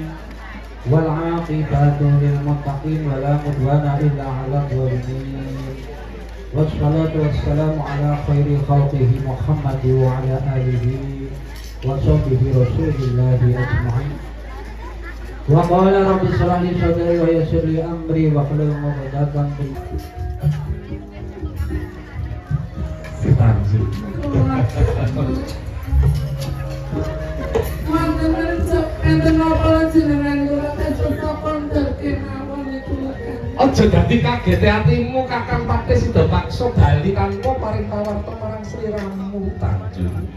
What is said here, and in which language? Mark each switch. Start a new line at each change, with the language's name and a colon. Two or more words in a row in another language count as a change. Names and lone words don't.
Arabic: والعاقبة للمتقين ولا عدوان إلا على الظالمين. والصلاة والسلام على خير خلقه محمد وعلى آله وصحبه رسول الله أجمعين. وقال رب اشرح لي صدري ويسر لي أمري واحلل عقدة من
Javanese: Tanjung. Wonten rencep enten napa jenengan kula tesih kondher kemawon niku. Aja dadi kaget atimu Kakang Patih sida paksa bali tanpa paring pawarta marang sliramu Tanjung.